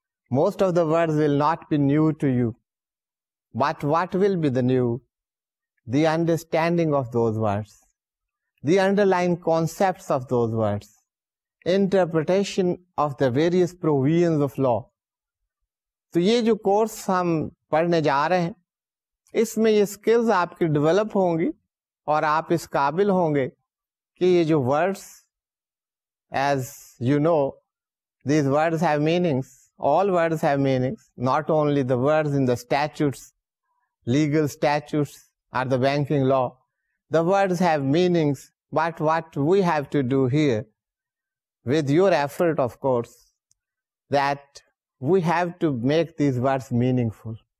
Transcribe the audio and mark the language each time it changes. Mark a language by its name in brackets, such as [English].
[English] Most of the words will not be new to you. But what will be the new? The understanding of those words, the underlying concepts of those words, interpretation of the various provisions of law. [Urdu] تو یہ جو course ہم پڑھنے جا رہے ہیں، اس میں یہ سکلز آپ کی ڈیولپ ہوں گی اور آپ اس قابل ہوں گے کہ یہ جو words, [English] as you know, these words have meanings. All words have meanings, not only the words in the statutes, legal statutes or the banking law. The words have meanings, but what we have to do here, with your effort of course, that we have to make these words meaningful.